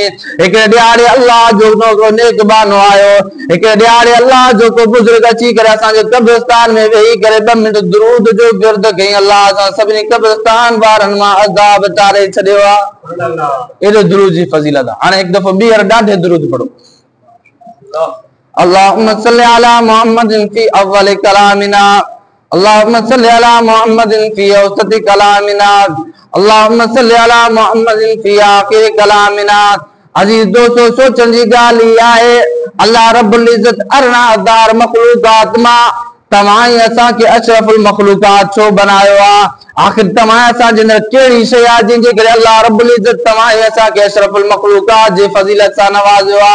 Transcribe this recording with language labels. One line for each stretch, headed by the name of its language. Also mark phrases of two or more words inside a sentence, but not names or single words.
Sindhi: हिकिड़े ॾियारे अल्लाह जो नेक बानो आयो, हिकिड़े ॾियारे अल्लाह जो को बुज़ुर्ग अची करे असांजे कब्रिस्तान में वेही करे 2 मिंट दुरूद जो विर्द कयईं। अल्लाह असां सभिनी कब्रिस्तान वारनि मां अज़ाब तारे छॾियो आहे। एॾो दुरूद जी फज़ीलत आहे। हाणे हिकु दफ़ो ॿीहर ॾाढे दुरूद पढ़ो।
Arabic: اللهم صل على محمد في أول كلامنا، اللهم صل على محمد في أوسط كلامنا، اللهم صل على محمد في آخر كلامنا.
Sindhi: अजीज दोस्तों, सोचण जी ॻाल्हि ई आहे, अल्लाह रब्बुल इज़्ज़त अरिड़हं हज़ार मख़लूक़ात मां तव्हां ई असांखे अशरफुल मख़लूक़ात छो बनायो आहे? आख़िर तव्हां असांजे अंदरि कहिड़ी शइ आहे जंहिंजे करे अल्लाह रब्बुल इज़्ज़त तव्हां ई असांखे अशरफुल मख़लूक़ात जे फज़ीलत सां नवाज़ियो आहे?